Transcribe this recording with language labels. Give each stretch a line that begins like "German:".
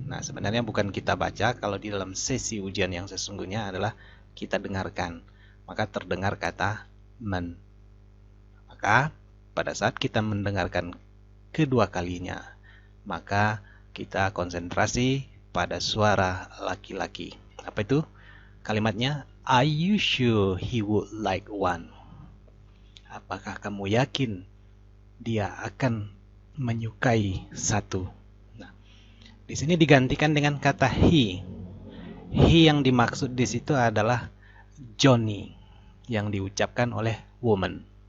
Indonesian: Nah, sebenarnya bukan kita baca, kalau di dalam sesi ujian yang sesungguhnya adalah kita dengarkan. Maka terdengar kata man. Maka pada saat kita mendengarkan kedua kalinya, maka kita konsentrasi pada suara laki-laki. Apa itu?
English: Kalimatnya, are you sure he would like one?
Indonesian: Apakah kamu yakin dia akan menyukai satu? Nah, di sini digantikan dengan kata he. He yang dimaksud di situ adalah Johnny yang diucapkan oleh woman.